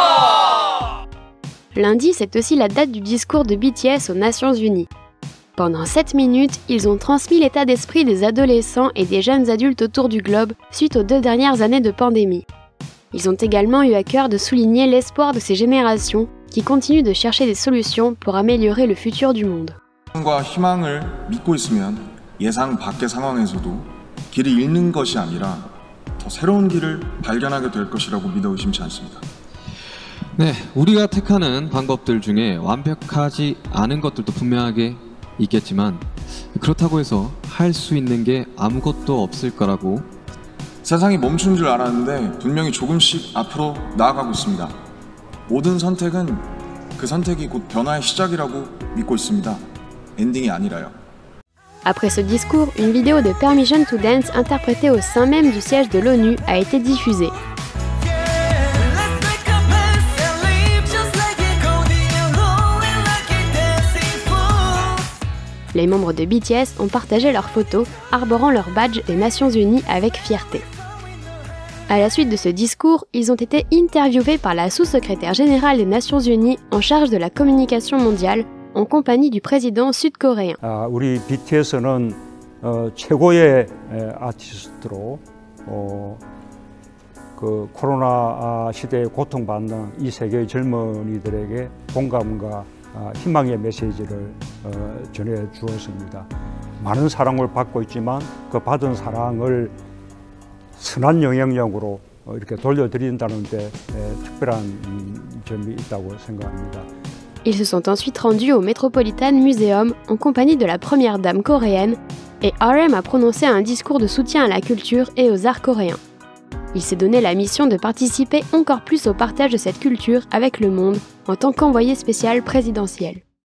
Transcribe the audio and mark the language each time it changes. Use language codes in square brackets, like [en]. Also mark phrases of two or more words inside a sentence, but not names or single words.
[fr] Lundi, c'est aussi la date du discours de BTS aux Nations Unies. Pendant 7 minutes, ils ont transmis l'état d'esprit des adolescents et des jeunes adultes autour du globe suite aux 2 dernières années de pandémie. Ils ont également eu à cœur de souligner l'espoir de ces générations qui continuent de chercher des solutions pour améliorer le futur du monde. [ko] 희망을 믿고 있으면 예상 밖의 상황에서도 길을 잃는 것이 아니라 더 새로운 길을 발견하게 될 것이라고 믿어 의심치 않습니다. 네, 우리가 택하는 방법들 중에 완벽하지 않은 것들도 분명하게 있겠지만 그렇다고 해서 할 수 있는 게 아무것도 없을 거라고. 세상이 멈춘 줄 알았는데 분명히 조금씩 앞으로 나아가고 있습니다. 모든 선택은 그 선택이 곧 변화의 시작이라고 믿고 있습니다. 엔딩이 아니라요. [fr] Après ce discours, une vidéo de Permission to Dance interprétée au sein même du siège de l'ONU a été diffusée. Les membres de BTS ont partagé leurs photos, arborant leur badge des Nations Unies avec fierté. À la suite de ce discours, ils ont été interviewés par la sous-secrétaire générale des Nations Unies en charge de la communication mondiale, en compagnie du président sud-coréen. [ko] 우리 BTS는 최고의 아티스트로 그 코로나 시대에 고통받는 이 세계의 젊은이들에게 공감과 희망의 메시지를 전해 주었습니다. 많은 사랑을 받고 있지만 그 받은 사랑을 선한 영향력으로 이렇게 돌려드린다는 데 특별한 점이 있다고 생각합니다. [fr] Ils se sont ensuite rendus au Metropolitan Museum en compagnie de la première dame coréenne et RM a prononcé un discours de soutien à la culture et aux arts coréens. Il s'est donné la mission de participer encore plus au partage de cette culture avec le monde en tant qu'envoyé spécial présidentiel.